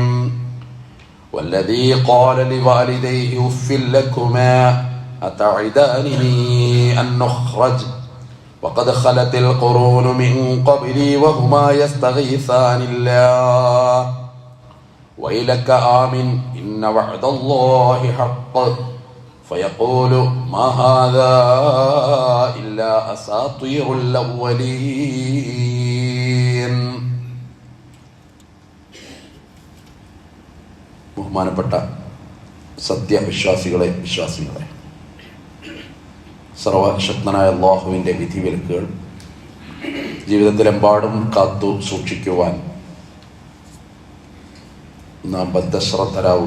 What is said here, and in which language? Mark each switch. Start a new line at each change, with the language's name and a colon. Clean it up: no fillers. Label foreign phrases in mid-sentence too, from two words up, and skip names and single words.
Arabic: والذي قال لوالديه أف لكما أتعدانني أن نخرج وقد خلت القرون من قبلي وهما يستغيثان الله ويلك آمن إن وعد الله حق فيقول ما هذا إلا أساطير الأولين.
Malayalam: ബഹുമാനപ്പെട്ട സത്യവിശ്വാസികളെ, വിശ്വാസികളെ, സർവശക്തനായ അല്ലാഹുവിൻ്റെ വിധിവിലക്കുകൾ ജീവിതത്തിലെമ്പാടും കാത്തു സൂക്ഷിക്കുവാൻ നാം ബദ്ധശ്രദ്ധരാവുക.